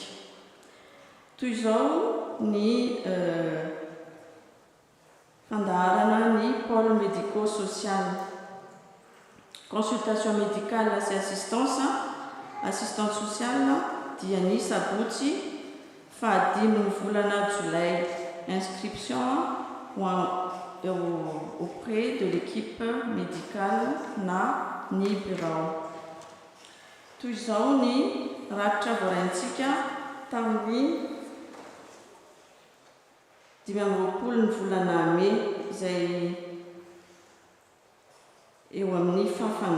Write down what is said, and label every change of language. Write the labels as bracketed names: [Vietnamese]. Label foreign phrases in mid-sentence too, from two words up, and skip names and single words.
[Malagasy] Toy izao ny fandaharana ny [French] pôle médico-social, consultation médicale [Malagasy] sy [French] assistance sociale [Malagasy] dia ny sabotsy fahadimy ny volana Jolay. [French] Inscription auprès de l'équipe médicale [Malagasy] na ny bureau. Toy izao ny rakitra voaraintsika tamin'ny 20 ny volana Mai izay eo amin'ny fafana.